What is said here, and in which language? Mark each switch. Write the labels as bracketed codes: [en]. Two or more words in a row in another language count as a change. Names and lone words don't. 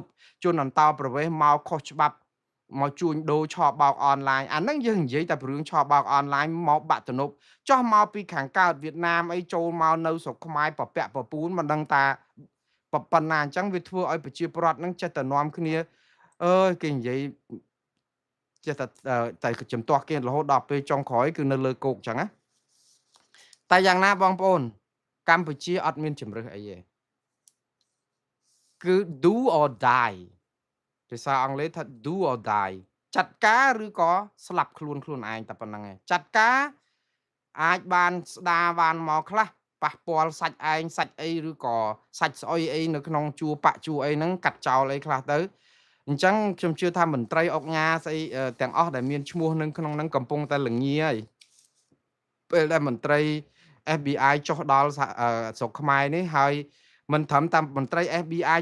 [km] ជនអន្តោប្រវេសន៍មកខុសច្បាប់មកជួញដូរឆបោកអនឡាញអាហ្នឹងយើងនិយាយតែពីរឿងឆបោកអនឡាញមកបាក់ទំនប់ចោះមកពីខាងកើតវៀតណាមអីចូលមកនៅស្រុកខ្មែរប្រពាក់ប្រពូនមិនដឹងតាប៉ុណ្ណាអញ្ចឹងវាធ្វើឲ្យប្រជាពលរដ្ឋហ្នឹងចេះតែនាំគ្នាអើយគេនិយាយចេះតែជំទាស់គេរហូតដល់ពេលចុងក្រោយគឺនៅលើគោកអញ្ចឹងណាតែយ៉ាងណាបងប្អូនកម្ពុជាអត់មានជំរើសអីទេ គឺ [en] do or die [km] ភាសាអង់គ្លេសថា [en] do or die [km] ចាត់ការឬក៏ស្លាប់ខ្លួនឯងតែប៉ុណ្្នឹងឯងចាត់ ការអាចបានស្ដារបានមកខ្លះប៉ះពាល់សាច់ឯងសាច់អីឬក៏សាច់ស្អុយអីនៅក្នុងជួរបកជួអីហ្នឹងកាត់ចោលអីខ្លះទៅអញ្ចឹងខ្ញុំជឿថាមន្ត្រីអុកញ៉ាស្អីទាំងអស់ដែលមានឈ្មោះនឹងក្នុងហ្នឹងកំពុងតែល្ងាហើយពេលដែលមន្ត្រី FBI ចុះដល់ស្រុកខ្មែរនេះហើយមិនត្រឹមតែមន្ត្រី FBI